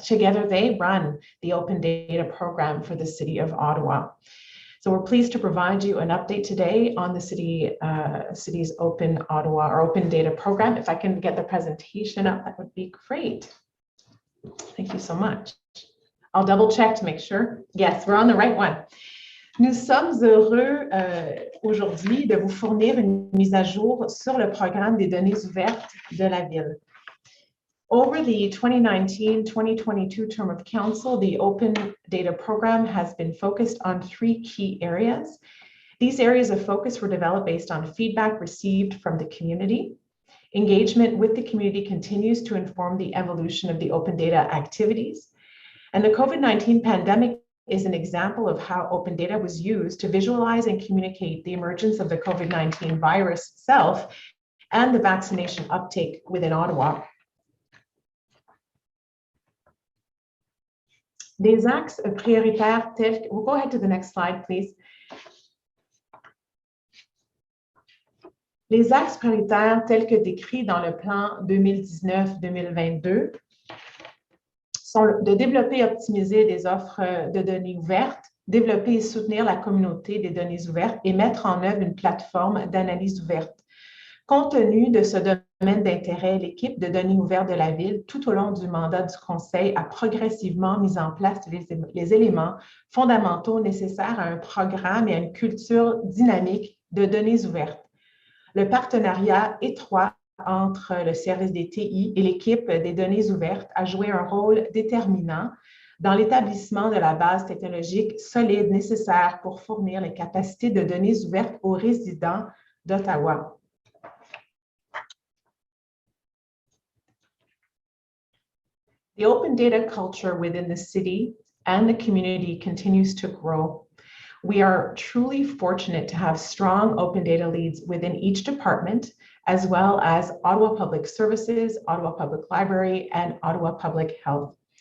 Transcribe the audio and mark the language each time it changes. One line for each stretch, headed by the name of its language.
English: Together, they run the Open Data Program for the City of Ottawa. So we're pleased to provide you an update today on the city's Open Ottawa or Open Data Program. If I can get the presentation up, that would be great. Thank you so much. I'll double check to make sure. Yes, we're on the right one.
French: Nous sommes heureux aujourd'hui de vous fournir une mise à jour sur le programme des données ouvertes de la ville.
English: Over the 2019-2022 term of council, the Open Data Program has been focused on 3 key areas. These areas of focus were developed based on feedback received from the community. Engagement with the community continues to inform the evolution of the open data activities. And the COVID-19 pandemic is an example of how open data was used to visualize and communicate the emergence of the COVID-19 virus itself and the vaccination uptake within Ottawa.
French: Des axes prioritaires tels,
English: we'll go ahead to the next slide, please.
French: Les axes prioritaires tels que décrits dans le plan 2019-2022 sont de développer et optimiser des offres de données ouvertes, développer et soutenir la communauté des données ouvertes et mettre en œuvre une plateforme d'analyse ouverte. Compte tenu de ce domaine d'intérêt, l'équipe de données ouvertes de la Ville, tout au long du mandat du Conseil, a progressivement mis en place les éléments fondamentaux nécessaires à un programme et à une culture dynamique de données ouvertes. Le partenariat étroit entre le service des TI et l'équipe des données ouvertes a joué un rôle déterminant dans l'établissement de la base technologique solide nécessaire pour fournir les capacités de données ouvertes aux résidents d'Ottawa.
English: The open data culture within the city and the community continues to grow. We are truly fortunate to have strong open data leads within each department, as well as Ottawa Public Services, Ottawa Public Library, and Ottawa Public Health.